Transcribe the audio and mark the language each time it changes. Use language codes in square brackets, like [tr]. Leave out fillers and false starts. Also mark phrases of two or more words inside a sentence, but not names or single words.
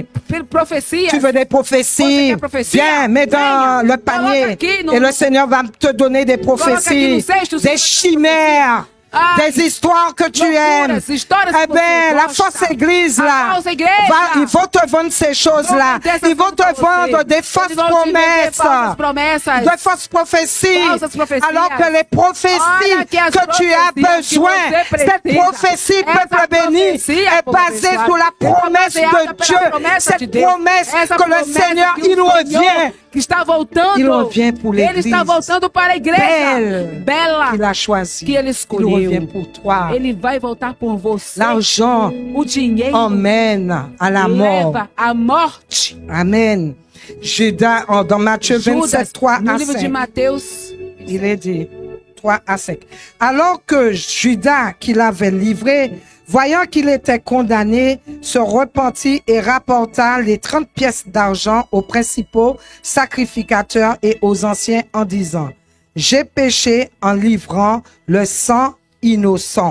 [pt] profecias. [fr] Tu veux des prophéties? [pt] Você quer profecia? [fr] Viens, mets dans [pt] Venha. [fr] le panier. [pt] Coloca aqui no- [fr] Et le Seigneur va te donner des [pt] Coloca aqui [fr] prophéties, [pt] no cesto, [fr] des chimères. [pt] Ai, [fr] des histoires que tu aimes. [pt] loucuras, histórias que [fr] Eh bien, [pt] você [fr] la [pt] gosta. [fr] fausse église [pt] A [fr] là, [pt] falsa igreja. [fr] ils vont te vendre ces choses-là. [pt] Vão vender [fr] Ils vont te [pt] essas coisas pra [fr] vendre [pt] você. [fr] des [pt] Eles [fr] fausses [pt] vão te vender [fr] promesses. [pt] falsas promessas. [fr] De fausses prophéties. [pt] Falsas profecias. [fr] Alors que les prophéties [pt] Olha que as [fr] que tu as [pt] profecias que [fr] besoin, [pt] você [fr] cette [pt] precisa. [fr] prophétie, [pt] Essa [fr] peuple béni, [pt] profecia, [fr] est [pt] povo [fr] basée [pt] abençoado, [fr] sur la [pt] é [fr] promesse [pt] baseada [fr] de [pt] pela [fr] Dieu. [pt] promessa de [fr] Cette [pt] Deus. [fr] promesse [pt] Essa [fr] que le [pt] promessa [fr] Seigneur, [pt] que o [fr] il [pt] Senhor, [fr] revient. [pt] que está voltando. [fr] Il revient pour [pt] Ele [fr] l'église. [pt] está voltando para a igreja. [fr] Belle. [pt] Bela. [fr] qu'il a choisi. [pt] Que ele [fr] Il [pt] escolheu. [fr] revient pour toi. [pt] Ele vai voltar por você. [fr] L'argent [pt] O dinheiro [fr] emmène à la mort. [pt] leva à morte. [fr] Amen. Judas, dans Matthieu 27, 3 [pt] no [fr] à [pt] livro de [fr] 5, [pt] Mateus, [fr] il est dit 3 à 5. Alors que Judas, qui l'avait livré, voyant qu'il était condamné, se repentit et rapporta les 30 pièces d'argent aux principaux sacrificateurs et aux anciens en disant, j'ai péché en livrant le sang innocent.